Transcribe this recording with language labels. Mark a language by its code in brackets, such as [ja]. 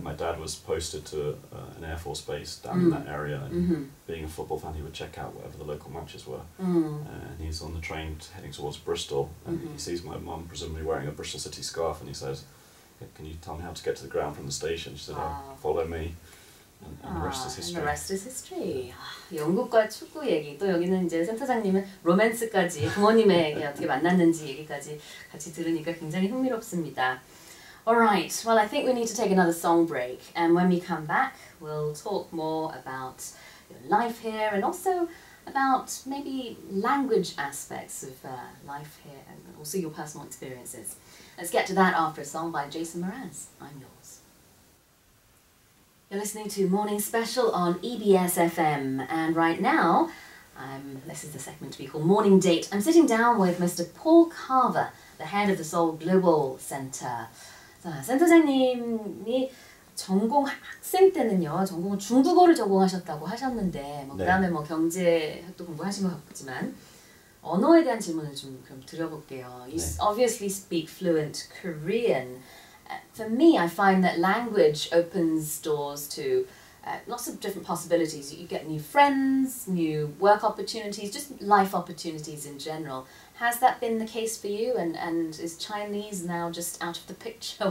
[en] My dad was posted to an Air Force base down in that area, and being a football fan, he would check out whatever the local matches were. And he's on the train heading towards Bristol, and he sees my mum presumably wearing a Bristol City scarf, and he says, "Can you tell me how to get to the ground from the station?" She said, "Oh, follow me." And the rest is history. The rest is history. [ko] 영국과 축구 얘기, 또 여기는 이제 센터장님은 로맨스까지 부모님에게 어떻게 만났는지 얘기까지 같이 들으니까 굉장히 흥미롭습니다. [en] Alright, well I think we need to take another song break, and when we come back we'll talk more about your life here and also about maybe language aspects of life here and also your personal experiences. Let's get to that after a song by Jason Mraz. I'm yours. You're listening to Morning Special on EBS FM, and right now, this is the segment we call Morning Date. I'm sitting down with Mr. Paul Carver, the head of the Seoul-Global-Center. [ko] 자, 센터장님이 전공 학생 때는요, 전공은 중국어를 전공하셨다고 하셨는데, 뭐 그다음에 뭐 경제학도 공부하신 것 같지만 언어에 대한 질문을 좀 그럼 드려볼게요. [en] You obviously speak fluent Korean. For me, I find that language opens doors to lots of different possibilities. You get new friends, new work opportunities, just life opportunities in general. Has that been the case for you? And is Chinese now just out of the picture?